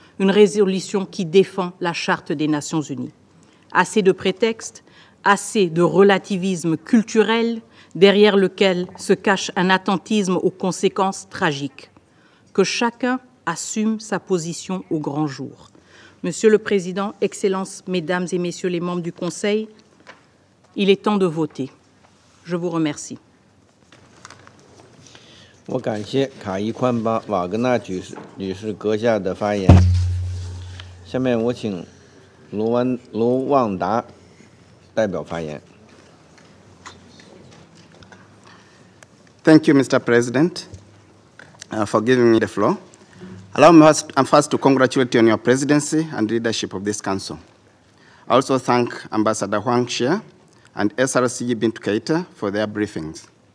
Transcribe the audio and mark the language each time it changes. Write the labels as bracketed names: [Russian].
[French] Une résolution qui défend la Charte des Nations Unies. Assez de prétextes, assez de relativisme culturel derrière lequel se cache un attentisme aux conséquences tragiques. Que chacun assume sa position au grand jour. Monsieur le Président, Excellences, Mesdames et Messieurs les membres du Conseil, il est temps de voter. Je vous remercie. [Chinese] 我感谢卡伊宽巴瓦格纳女士阁下的发言。下面我请卢旺达代表发言。 [English] Thank you, Mr. President, for giving me the floor. Allow me first to congratulate you on your presidency and leadership of this council. I also thank Ambassador Huang Xie and SRC Bintu Keita for their briefings.